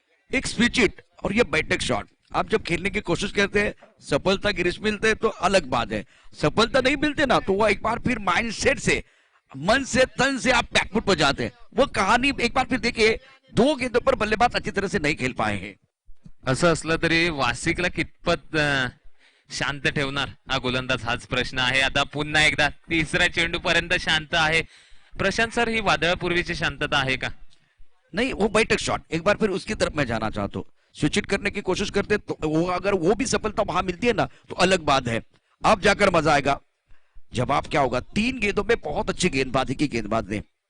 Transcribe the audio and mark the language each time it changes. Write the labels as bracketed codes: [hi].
[hi] एक switch hit और ये बैठक शॉट, आप जब खेलने की कोशिश करते हैं, सफलता गिरीश मिलते तो अलग बात है। सफलता नहीं मिलते ना, तो वो एक बार फिर माइंडसेट से, मन से, तन से आप बैकफुट पर जाते हैं। वो कहानी एक बार फिर देखिए, 2 गेंदों पर बल्लेबाज अच्छी तरह से नहीं खेल पाए हैं। [mr] असं असलं तरी वासिकला कितपत शांत ठेवणार हा गोलंदाज, हाच प्रश्न आहे। आता पुन्हा एकदा तिसऱ्या चेंडू पर्यंत शांत आहे प्रशांत सर। ही वादळापूर्वीची शांतता आहे का? [hi] नहीं, वो बैठक शॉट, एक बार फिर उसकी तरफ मैं जाना चाहता हूँ। स्विच हिट करने की कोशिश करते तो वो, अगर वो भी सफलता वहां मिलती है ना, तो अलग बात है। अब जाकर मजा आएगा। जवाब क्या होगा? 3 गेंदों में बहुत अच्छी गेंदबाजी की गेंदबाज ने।